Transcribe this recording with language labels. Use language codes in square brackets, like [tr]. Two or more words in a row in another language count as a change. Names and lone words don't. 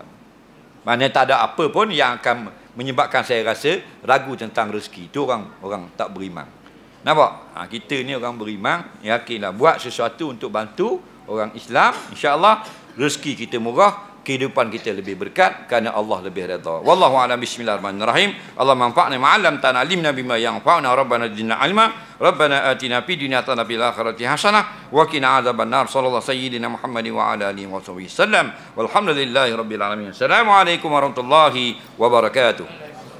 [ms] Maknanya tak ada apa pun yang akan menyebabkan saya rasa ragu tentang rezeki. Itu orang tak beriman. Nampak? Kita ni orang beriman, yakinlah buat sesuatu untuk bantu orang Islam, insya-Allah rezeki kita murah, kehidupan kita lebih berkat kerana Allah lebih redha. [ar] والله أعلم. بسم الله الرحمن الرحيم. الله انفعنا ما علمتنا، علمنا بما ينفعنا، ربنا زدنا علما، ربنا آتنا في الدنيا حسنة وفي الآخرة حسنة وقنا عذاب النار. صلى الله سيدنا محمد وعلى آله وصحبه وسلم. والحمد لله رب العالمين. السلام عليكم ورحمة الله وبركاته.